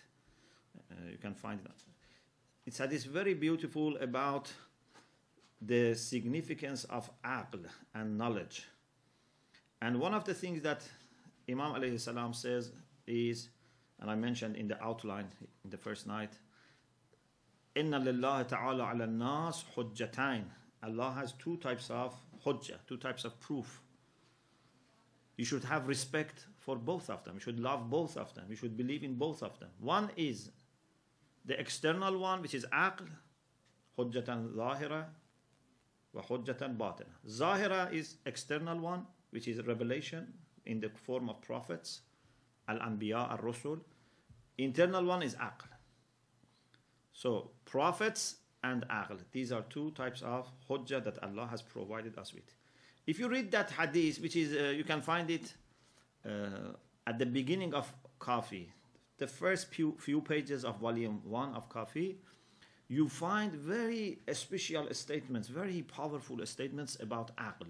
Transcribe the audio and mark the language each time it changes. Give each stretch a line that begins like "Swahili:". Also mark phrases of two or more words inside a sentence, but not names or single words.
English: You can find it. It's
Arabic: hadith
English: very beautiful about the significance of aql and knowledge. And one of the things that Imam
Arabic: alayhi salam
English: says is, and I mentioned in the outline in the first night,
Arabic: Inna lillahi ta'ala ala nas hujjatain.
English: Allah has two types of hujjah, two types of proof. You should have respect for both of them. You should love both of them. You should believe in both of them. One is the external one, which is aql,
Arabic: hujjatan zahira wa hujjatan batina.
English: Zahira is external one, which is revelation in the form of prophets,
Arabic: al-anbiya, al-rusul.
English: Internal one is aql. So prophets and aql, these are two types of hujjah that Allah has provided us with. If you read that hadith, which is, you can find it at the beginning of Kafi, the first few pages of volume 1 of Kafi, you find very special statements, very powerful statements about aql.